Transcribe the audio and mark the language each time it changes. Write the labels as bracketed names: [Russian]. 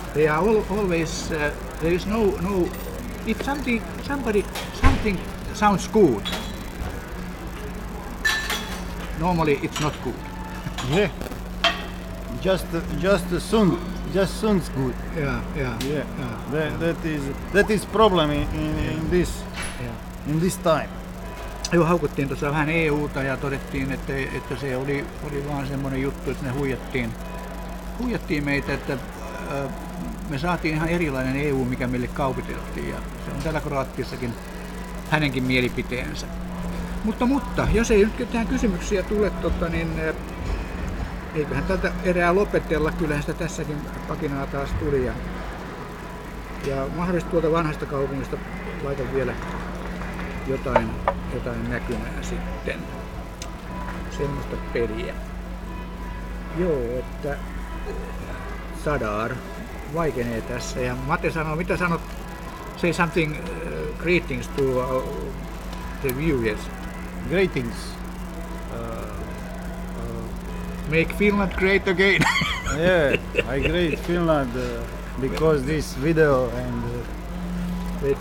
[English] They are always there is no if something sounds good, normally it's not good. Yeah. Just sounds good. Yeah. Yeah. That is problem in this time. [Finnish] Joo, haukuttiin tuossa vähän EUta ja todettiin, että se oli vaan semmoinen juttu, että ne huijattiin meitä, että me saatiin ihan erilainen EU, mikä meille kaupiteltiin, ja se on täällä Kroatiassakin hänenkin mielipiteensä. Mutta jos ei nyt tähän kysymyksiä tule, niin eiköhän tältä erää lopetella, kyllähän sitä tässäkin pakinaa taas tuli. Ja mahdollisesti tuolta vanhasta kaupungista laitan vielä jotain näkymää sitten. Semmoista peliä. Joo, että Zadar vaikenee tässä. Ja Mate sanoo, mitä sanot? [English] Say something, greetings to the viewers. Greetings. Make Finland great again. Yeah, I great Finland because this video and